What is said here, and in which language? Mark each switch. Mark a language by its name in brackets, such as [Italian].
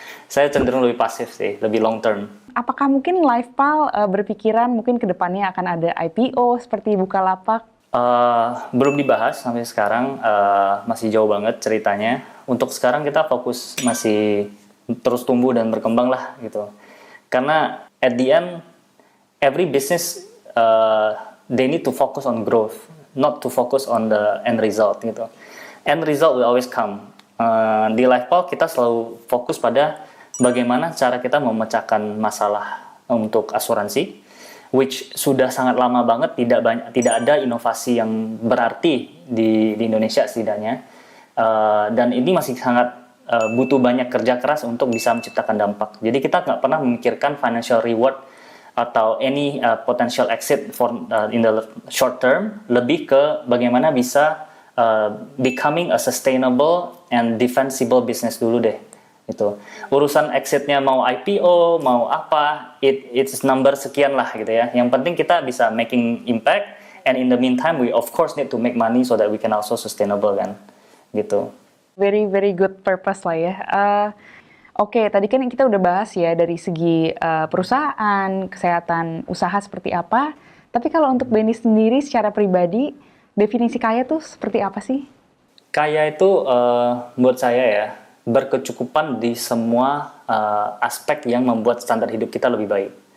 [Indonesian] Saya cenderung lebih pasif sih, lebih [English] long term. [Indonesian] Apakah mungkin LifePal berpikiran mungkin ke depannya akan ada IPO seperti Bukalapak? Belum dibahas sampai sekarang, masih jauh banget ceritanya. Untuk sekarang kita fokus masih terus tumbuh dan berkembang lah gitu. [English] Karena at the end, every business they need to focus on growth, not to focus on the end result gitu. End result will always come. [Indonesian] Di LifePal kita selalu fokus pada bagaimana cara kita memecahkan masalah untuk asuransi, which sudah sangat lama banget tidak ada inovasi yang berarti di Indonesia setidaknya, dan ini masih sangat butuh banyak kerja keras untuk bisa menciptakan dampak. Jadi kita nggak pernah memikirkan [English] financial reward atau any potential exit in the short term, [Indonesian] lebih ke bagaimana bisa [English] becoming a sustainable and defensible business [Indonesian] dulu deh. Itu urusan exitnya mau IPO mau apa, [English] it's number [Indonesian] sekian lah gitu ya. Yang penting kita bisa [English] making impact, and in the meantime we of course need to make money so that we can also sustainable kan gitu. Very very good purpose lah ya. [Indonesian] Oke, tadi kan kita udah bahas ya dari segi perusahaan, kesehatan usaha seperti apa. Tapi kalau untuk Benny sendiri secara pribadi, definisi kaya tuh seperti apa sih? Kaya itu buat saya ya, berkecukupan di semua aspek yang membuat standar hidup kita lebih baik.